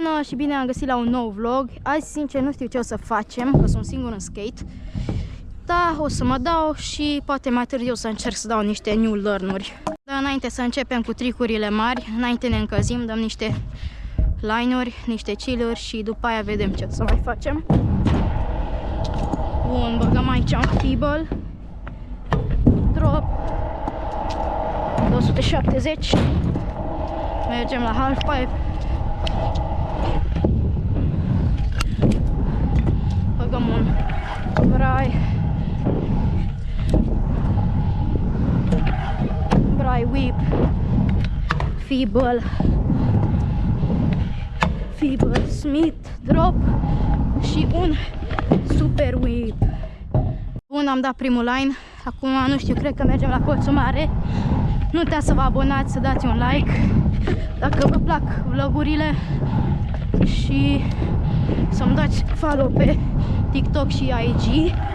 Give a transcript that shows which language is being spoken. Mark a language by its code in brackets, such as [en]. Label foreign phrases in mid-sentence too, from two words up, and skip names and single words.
[ro] Bună și bine am găsit la un nou vlog. Azi, sincer, nu știu ce o să facem, că sunt singur în skate. Da, o să mă dau și poate mai târziu să încerc să dau niște [en] new learn- [ro] uri. Dar înainte să începem cu tricurile mari, înainte ne încălzim, dăm niște line-uri, niște chill-uri și după aia vedem ce o să mai facem. Bun, băgăm aici un feeble. Drop. 270. Mergem la [en] half pipe. [ro] Băgăm un [en] brai whip, feeble smith drop [ro] și un [en] super whip. [ro] Bun, am dat primul line. Acum nu știu, cred că mergem la colțul mare. Nu uitați să vă abonați, să dați un like dacă vă plac vlogurile și să-mi dați follow pe TikTok și IG.